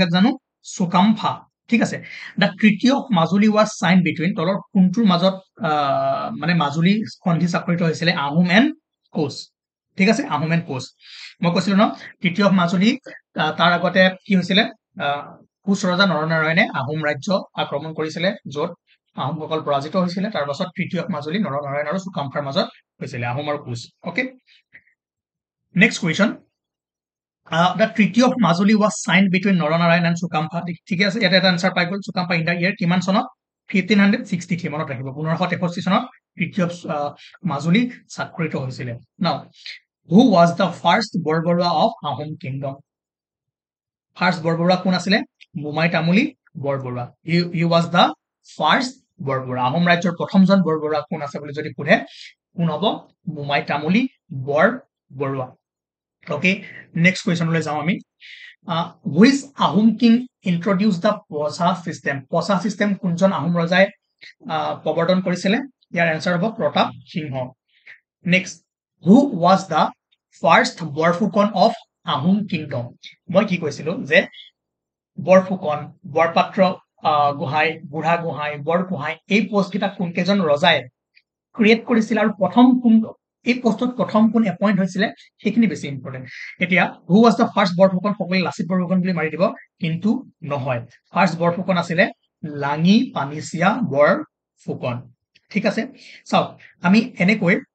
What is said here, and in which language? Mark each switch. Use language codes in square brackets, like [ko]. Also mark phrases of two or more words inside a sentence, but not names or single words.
[as] কাক জানো চুকাম্ফা ঠিক আছে দ্য তৃতীয় মাজুলী [en] was signed between [as] তলৰ কোনটোৰ মাজত মানে মাজুলী সন্ধি স্বাক্ষৰিত হৈছিলে আহোম এণ্ড কোচ ঠিক আছে আহোম এণ্ড কোচ মই কৈছিলো ন তৃতীয় মাজুলী তাৰ আগতে কি হৈছিলে কোচ ৰজা নৰনাৰায়ণে আহোম ৰাজ্য আক্ৰমণ কৰিছিলে য'ত আহোমসকল পৰাজিত হৈছিলে তাৰ পাছত তৃতীয় মাজুলী নৰনাৰায়ণ আৰু চুকাম্ফাৰ মাজত হৈছিলে আহোম আৰু কোচ অকে [en] next question the treaty of Majuli was signed between Naranarayan and Sukampa [as] ঠিক আছে এটা এটা আনসার পাই গল [en] Sukampa in the year [as] কিমান সনত 1563 মনত ৰাখিব 1563 সনত [en] treaty of Majuli [as] স্বাক্ষৰিত হৈছিল [en] now who was the first বৰবৰুৱা of Ahom kingdom [as] first বৰবৰুৱা কোন আছিলে মুমাই তামুলী বৰবৰুৱা [en] he was the first [as] বৰবৰুৱা আহোম ৰাজ্যৰ প্ৰথমজন বৰবৰুৱা কোন আছে বুলি যদি সোধে কোন হ'ব মুমাই তামুলী বৰবৰুৱা [en] Okay, next question [as] লৈ যাওঁ আমি [en] which Ahom king introduced the Posa system [as] কোনজন আহোম ৰজাই প্ৰৱৰ্তন কৰিছিলে ইয়াৰ আনসাৰ হ'ব প্ৰতাপ সিংহ [en] next who was the first বৰফুকন of Ahom kingdom [as] মই কি কৈছিলো যে বৰফুকন বৰপাত্ৰ গোহাঁই বুঢ়া গোহাঁই বৰগোহাঁই এই পোষ্ট কেইটা কোন কেজন ৰজাই ক্ৰিয়েট কৰিছিল আৰু প্ৰথম কোন এই পোষ্টত প্ৰথম কোন এপইন্ট হৈছিলে সেইখিনি বেছি ইম্পৰ্টেন্ট এতিয়া [en] who was the first [as] বৰফুকন সকলে লাচিত বৰফুকন বুলি মাৰি দিব কিন্তু নহয় ফাৰ্স্ট বৰফুকন আছিলে লাঙি পানিছিয়া বৰফুকন ঠিক আছে চাও আমি এনেকৈ